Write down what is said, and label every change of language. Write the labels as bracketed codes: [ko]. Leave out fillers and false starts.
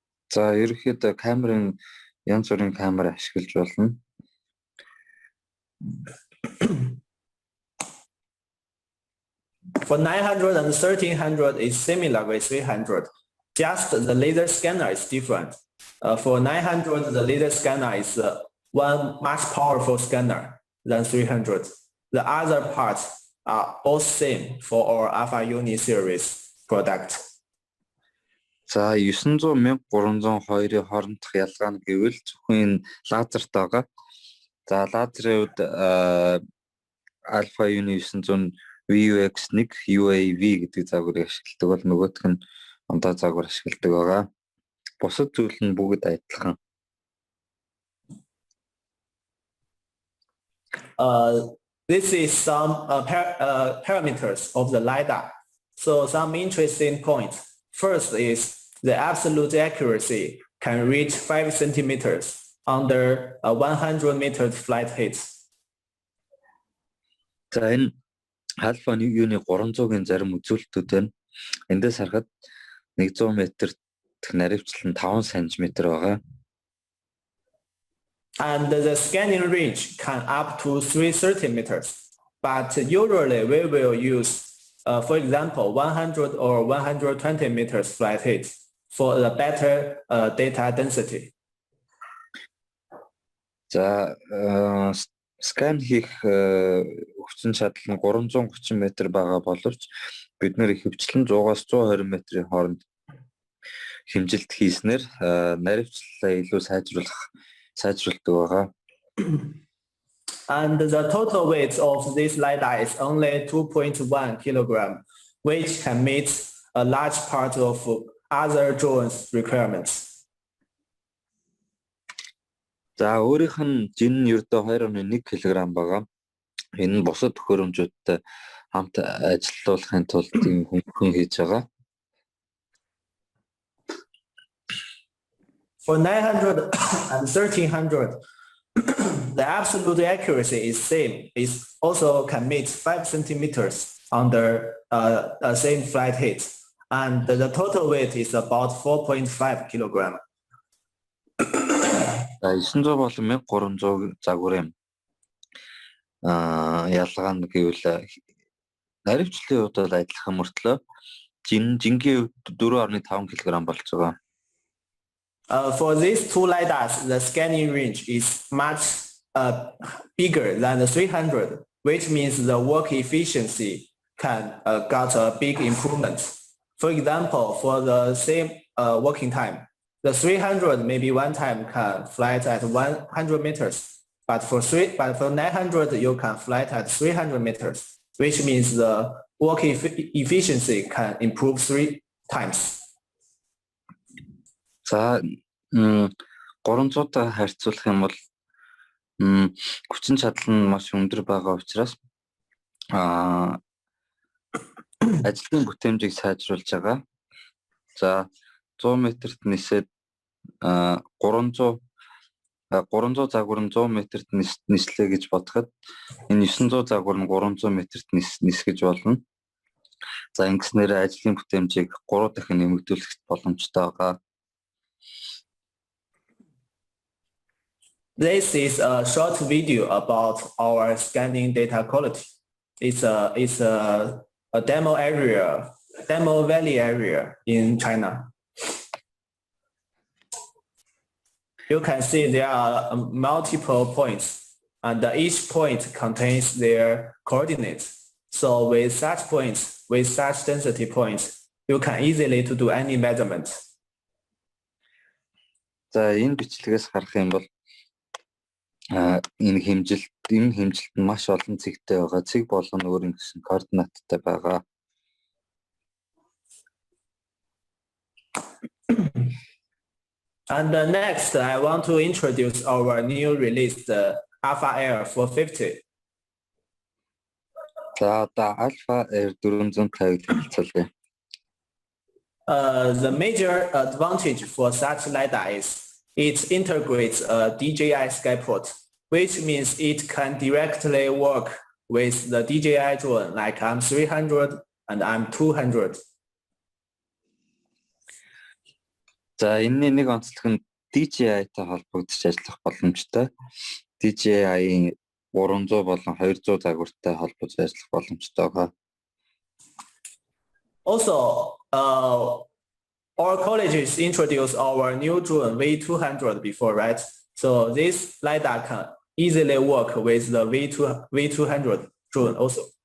[mn] За ерөнхийдөө камерын янз бүрийн камер ашиглаж болно. [en] For 900 and 1300 is similar with 300. Just the laser scanner is different. For 900, the laser scanner is one much powerful scanner than 300. The other parts are all same for our Alpha Uni series product. [mn] За 900-1302-ийн хоорондох ялгаа нь гэвэл зөвхөн лазерт байгаа. За лазерын үед Alpha Uni 900 VUX1 UAV гэдэг загварыг ашигладаг бол нөгөөх нь ондоо загвар ашигладаг байгаа. Бусад зүйл нь бүгд адилхан. [en] This is some parameters of the LiDAR. So some interesting points. First is the absolute accuracy can reach 5 centimeters under 100 meters flight height. [mn] За энэ Alpha Uni 300-гийн зарим үзүүлэлтүүд байна. Эндээс харахад 100 метр дэх наривчлал нь 5 см байгаа. [en] And the scanning range can up to 330 meters. But usually we will use, for example, 100 or 120 meters flight height for the better data density. [mn] За скан хийх хүчин чадал нь 330 метр байгаа боловч бид нэр ихэвчлэн 100-аас 120 метрийн хооронд хэмжилт хийснээр наривчлалаа илүү сайжруулдаг байгаа. [en] And the total weight of this LiDAR is only 2.1 kilogram, which can meet a large part of other drones' requirements. [mn] За өөрийнх нь жин нь ердөө 2.1 кг байгаа. Энэ нь бусад төхөөрөмжүүдтэй хамт ажиллуулахын тулд тийм хөнгөн хийж байгаа. [en] For 900 and 1300, the absolute accuracy is same. It also can meet 5 centimeters under same flight height, and the total weight is about 4.5 kilogram. [mn] 900 болон 1300 загварын ялгаа нь гэвэл наривчлалын хувьд бол адилхан мөртлөө жингийн хувьд 4.5 кг болж байгаа. [en] For these two LiDARs, the scanning range is much bigger than the 300, which means the work efficiency can got a big improvement. For example, for the same working time, the 300 maybe one time can fly at 100 meters, but for 900 you can fly at 300 meters, which means the work efficiency can improve 3 times. [mn] За 300-тай харьцуулах юм бол хүчин чадал нь маш өндөр байгаа учраас ажлын бүтээмжийг сайжруулж байгаа. За 100 метрт нисээд 300 загвар нь 100 метрт нислээ гэж бодоход энэ 900 загвар нь 300 метрт нисгэж болно. За ингэснээр ажлын бүтээмжийг 3 дахин нэмэгдүүлэх боломжтой байгаа. [en] This is a short video about our scanning data quality. It's a demo area Demo Valley area in China. You can see there are multiple points, and each point contains their coordinates. So with such points, with such density points, you can easily to do any measurement. [mn] За энэ бичлэгээс харах юм бол энэ хэмжилт нь маш олон цэгтэй байгаа. Цэг болгоно өөрийн гэсэн координаттай байгаа. [en] And next, I want to introduce our new released Alpha Air 450. [mn] За одоо Alpha Air 450-г танилцуулъя. [en] The major advantage for such LiDAR is it integrates a DJI skyport, which means it can directly work with the DJI drone like M300 and M200. [mn] За энэний нэг онцлог нь DJI-тай холбогдож ажиллах боломжтой. DJI-ийн 300 болон 200 загвартай холбож ажиллах боломжтой байгаа. [en] Also, our colleges introduced our new drone V200 before, right? So this LiDAR can easily work with the V200 drone also.